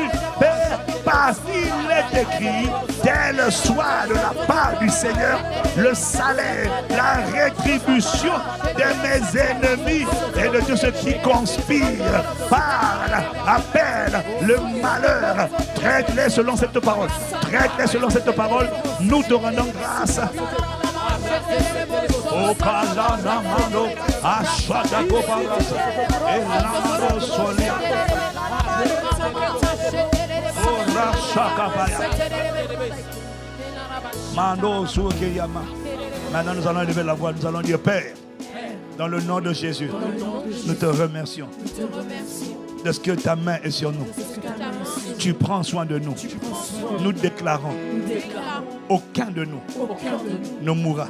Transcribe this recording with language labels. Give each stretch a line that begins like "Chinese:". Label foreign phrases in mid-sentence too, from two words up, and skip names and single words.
French: Père, parce qu'il est écrit, tel soit de la part du Seigneur le salaire, la rétribution de mes ennemis et de tous ceux qui conspirent, parlent, appellent le malheur. Traite-les selon cette parole. Traite-les selon cette parole. Nous te rendons grâce. O kalana mano ashada gobaras elamaro solia o rashakabaya mano sukeyama. Maintenant nous allons lever la voix, nous allons dire Père, dans le nom de Jésus, nous te remercions de ce que ta main est sur nous. Tu prends soin de nous. Nous déclarons, aucun de nous ne mourra.